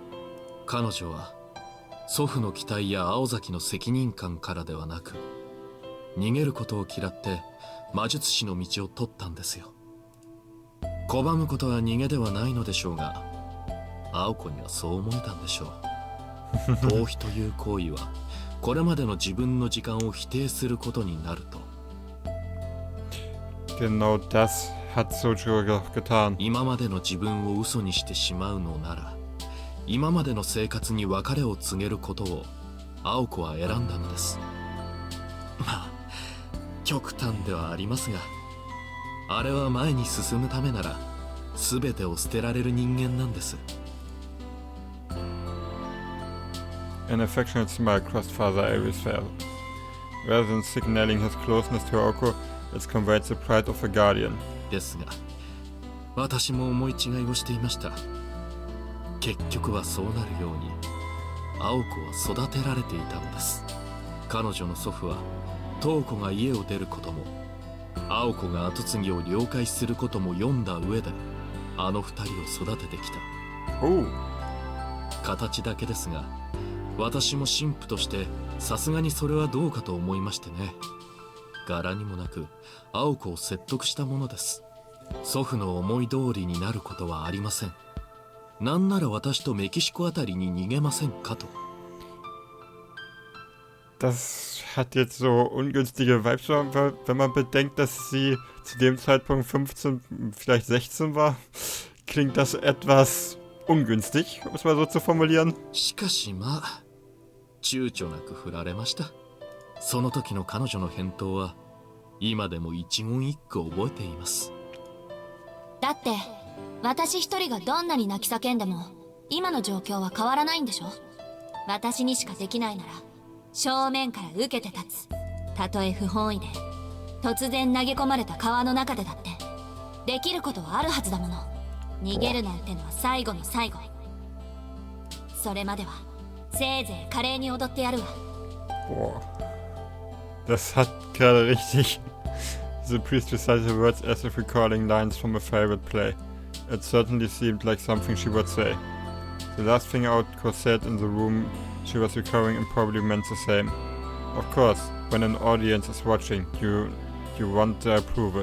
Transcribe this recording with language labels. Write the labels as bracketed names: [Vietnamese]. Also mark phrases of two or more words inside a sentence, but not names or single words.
[Japanese] 彼女は祖父の期待や青崎の責任感からではなく、逃げることを嫌って魔術師の道を取ったんですよ。拒むことは逃げではないのでしょうが、青子にはそう思えたんでしょう。逃避という行為はこれまでの自分の時間を否定することになると。 [German] Genau das hat Sojiro getan. [Japanese] 今までの自分を嘘にしてしまうのなら、今までの生活に別れを告げることを青子は選んだのです。まあ極端ではありますが、あれは前に進むためなら全てを捨てられる人間なんです。 [English] An affectionate smile crossed Father Avery's face. Rather than signaling his closeness to Aoko, it conveyed the pride of a guardian. [Japanese] ですが、私も思い違いをしていました。結局はそうなるように、青子は育てられていたのです。彼女の祖父は、瞳子が家を出ることも、青子が跡継ぎを了解することも読んだ上で、あの二人を育ててきた。形だけですが、私も神父としてさすがにそれはどうかと思いましてね。柄にもなく青子を説得したものです。祖父の思い通りになることはありません。なんなら私とメキシコあたりに逃げませんかと。 [German] Das hat jetzt so ungünstige Vibes, wenn man bedenkt, dass sie zu dem Zeitpunkt 15, vielleicht 16 war. Klingt das etwas ungünstig, um es mal so zu formulieren. [Japanese] しかしまあ、躊躇なく振られました。その時の彼女の返答は今でも一言一句覚えています。だって私一人がどんなに泣き叫んでも今の状況は変わらないんでしょ。私にしかできないなら正面から受けて立つ。たとえ不本意で突然投げ込まれた川の中でだってできることはあるはずだもの。逃げるなんてのは最後の最後。それまではせいぜい華麗に踊ってやるわ。 [German] Boah. Das hat gerade richtig. [English] The priest recited the words as if recalling lines from a favorite play. It certainly seemed like something she would say. The last thing Aoko said in the room she was recovering and probably meant the same. Of course, when an audience is watching, you want their approval.